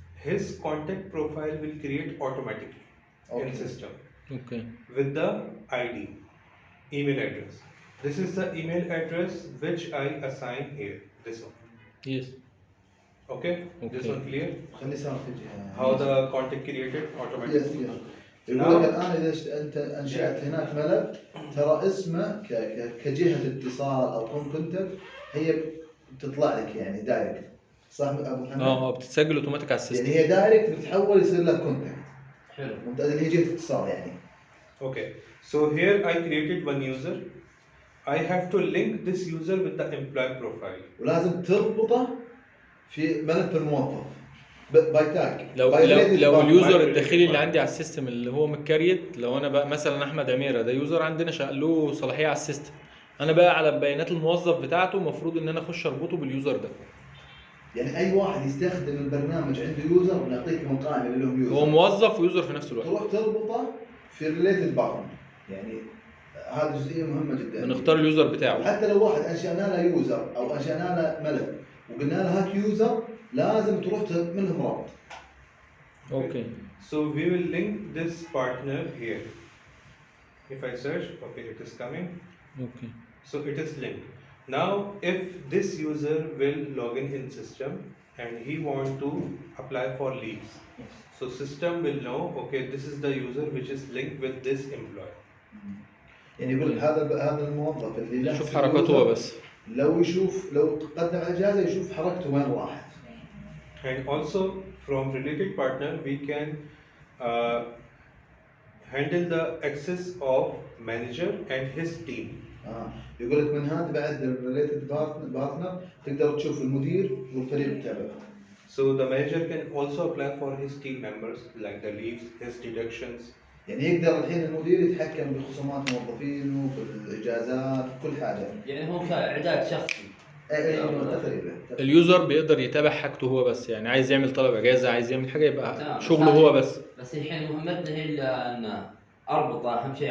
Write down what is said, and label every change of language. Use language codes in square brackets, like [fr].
[en] his contact profile will create automatically in Okay. system okay with the ID, email address. This is the email address which I assign here. This one. Yes Okay. This okay one clear? [ar] خلي سامر تجي. [en] How the contact created yes automatically. Yes. [ar] يقول لك الان اذا انت انشات هناك ملف، ترى اسمه كجهه اتصال او كونتنت هي بتطلع لك يعني دايركت، صح ابو محمد؟ بتتسجل اوتوماتيك على يعني السيستم. هي دايركت بتتحول يصير لك كونتنت. حلو. ممتاز، اللي هي جهه اتصال يعني. [en] Okay. So here I created one user. I have to link this user with the employee profile. [ar] ولازم تربطه في ملف الموظف باي تاج. لو اليوزر [en] by [ar] الداخلي اللي [en] related [ar] عندي على السيستم اللي هو متكريت، لو انا بقى مثلا احمد عميره ده يوزر عندنا له صلاحيه على السيستم، انا بقى على بيانات الموظف بتاعته المفروض ان انا اخش اربطه باليوزر ده. يعني اي واحد يستخدم البرنامج عنده يوزر، نعطيك من قائمه اللي لهم يوزر، هو موظف ويوزر في نفس الوقت. تروح تربطه في ريليتد بارتنر. يعني هذه جزئيه مهمه جدا. بنختار اليوزر بتاعه. وحتى لو واحد انشانا له يوزر او انشانا له ملف وقلنا له هات يوزر، لازم تروح تعمل لهم ربط. [en] Okay. So we will link this partner here. If I search, okay, it is coming. Okay. So it is linked. Now, if this user will log in system and he want to apply for leaves, so system will know, okay, this is the user which is linked with this employee. [ar] يعني يقول لك هذا الموظف اللي له شوف حركاته هو بس. لو قدم على اجازه يشوف حركته وين راحت. [en] And also from related partner we can uh, handle the access of manager and his team. [ar] يقول لك من هذا بعد الريليتد بارتنر تقدر تشوف المدير والفريق تبعه. [en] So the manager can also apply for his team members like the leaves, his deductions. [ar] يعني يقدر الحين المدير يتحكم بخصومات موظفينه، بالاجازات، كل حاجه. يعني هو كاعداد شخصي. ايوه تقريبا. اليوزر بيقدر يتابع حاجته هو بس، يعني عايز يعمل طلب اجازه، عايز يعمل حاجه، يبقى شغله هو بس. بس الحين مهمتنا هي ان اربطه اهم شيء